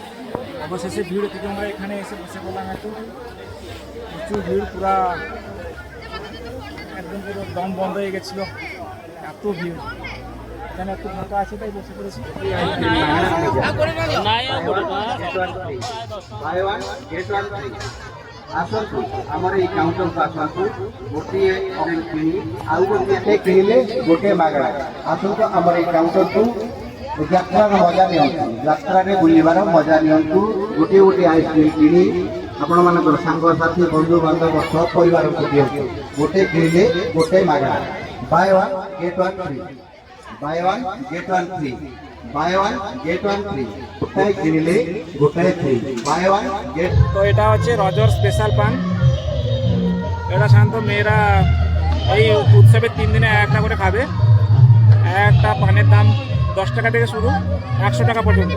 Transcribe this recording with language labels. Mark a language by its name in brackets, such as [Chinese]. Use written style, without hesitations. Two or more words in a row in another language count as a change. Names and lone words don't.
[Bangla] অবশেষে ভিড় থেকে আমরা এখানে এসে বসে পড়লাম একটু। প্রচুর ভিড়, পুরা একদম পুরো দম বন্ধ হয়ে গেছিলো, এত ভিড়। এখানে একটু ফাঁকা আছে তাই বসে পড়েছি। [Odia] ଆସନ୍ତୁ ଆମର ଏଇ କାଉଣ୍ଟରକୁ ଆସନ୍ତୁ, ଗୋଟିଏ କିଣି ଆଉ ଗୋଟିଏ କିଣିଲେ ଗୋଟିଏ ମାଗଣା। ଆସନ୍ତୁ ଆମର ଏଇ କାଉଣ୍ଟରକୁ ଯାତ୍ରାର ମଜା ନିଅନ୍ତୁ, ଯାତ୍ରାରେ ବୁଲିବାର ମଜା ନିଅନ୍ତୁ। ଗୋଟିଏ ଗୋଟିଏ ଆଇସ୍କ୍ରିମ୍ କିଣି ଆପଣମାନଙ୍କର ସାଙ୍ଗସାଥି ବନ୍ଧୁବାନ୍ଧବ ସହ ପରିବାରକୁ ଦିଅନ୍ତୁ। ଗୋଟେ କିଣିଲେ ଗୋଟେ ମାଗଣା। [English] buy one get one free, buy one get one free, buy one get one free. [Bangla] গোটায় কিনলে গোটায় ফ্রি, [English] buy one get. [Bangla] তো এটা হচ্ছে রজর স্পেশাল পান। এটা সাধারণত মেয়েরা এই উৎসবের 3 দিনে একটা করে খাবে। একটা পানের দাম 10 টাকা থেকে শুরু 100 টাকা পর্যন্ত।